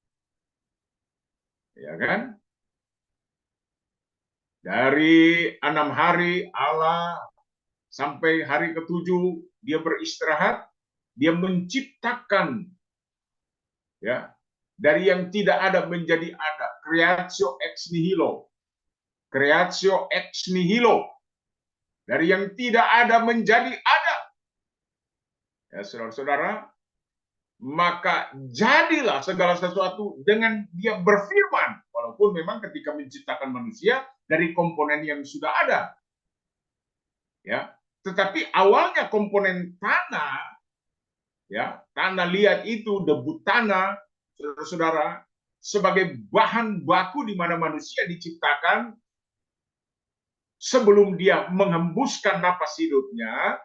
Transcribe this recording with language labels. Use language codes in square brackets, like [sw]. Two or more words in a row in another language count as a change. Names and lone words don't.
[id] Ya kan? Dari 6 hari Allah sampai hari ke-7 dia beristirahat, dia menciptakan, ya, dari yang tidak ada menjadi ada, [la] creatio ex nihilo. Creatio ex nihilo. [id] Dari yang tidak ada menjadi ada. Ya, saudara-saudara, maka jadilah segala sesuatu dengan dia berfirman, walaupun memang ketika menciptakan manusia dari komponen yang sudah ada, ya, tetapi awalnya komponen tanah, ya, tanah liat itu, debu tanah, saudara-saudara, sebagai bahan baku di mana manusia diciptakan sebelum dia menghembuskan napas hidupnya.